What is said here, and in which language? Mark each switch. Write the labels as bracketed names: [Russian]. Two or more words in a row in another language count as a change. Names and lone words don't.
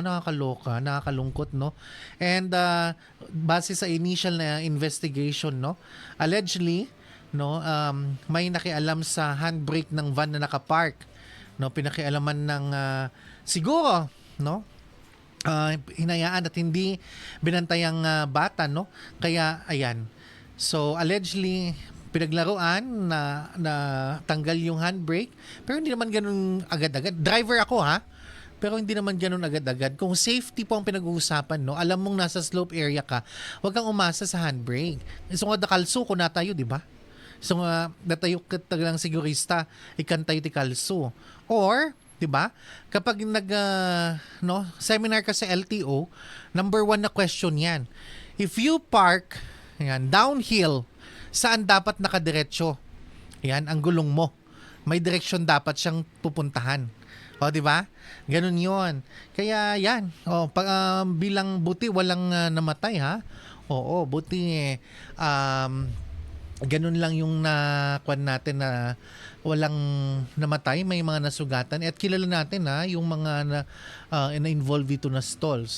[Filipino] Nakakaloka, nakakalungkot, no? And base sa initial na investigation, no, allegedly, no, may nakialam sa handbrake ng van na nakapark, no, pinakialaman ng siguro, no, hinayaan at hindi binantayang bata, no, kaya ayan, so allegedly pinaglaruan na tanggal yung handbrake, pero hindi naman ganun agad-agad. Driver ako, ha, pero hindi naman ganun agad-agad. Kung safety po ang pinag-uusapan, no, alam mong nasa slope area ka, huwag kang umasa sa handbrake. [Iloko] So nga dakalso ko na tayo, di ba? So nga natayo ka lang sigurista, ikan tayo ti kalso. [Filipino] Or, di ba, kapag seminar ka sa LTO, number 1 na question yan. [English] If you park downhill, [Filipino] saan dapat nakadiretso? Yan, ang gulong mo. May direksyon dapat siyang pupuntahan. O, di ba? Ganun 'yon. Kaya yan. Bilang buti walang namatay, ha. Oo, buti ganun lang yung nakuan natin na walang namatay, may mga nasugatan at kilala natin yung mga na-involve dito na stalls.